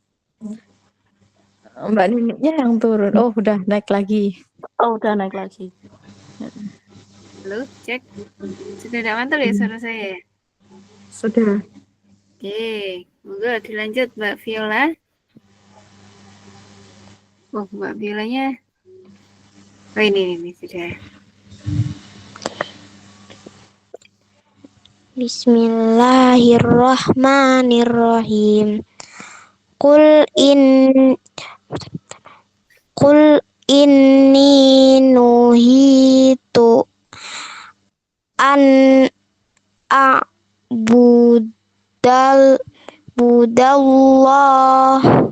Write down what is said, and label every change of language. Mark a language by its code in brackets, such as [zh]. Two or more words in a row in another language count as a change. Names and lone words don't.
[id] Mbak Nininya yang turun. Oh, udah naik lagi. Oh, udah naik lagi. Halo, cek. Sudah tidak mantul ya suara saya? Sudah. Oke, monggo dilanjut Mbak Viola. Oh, Mbak Violanya. Oh, ini sudah. [ar] Bismillahirrahmanirrahim. Qul inni nuhitu an budallah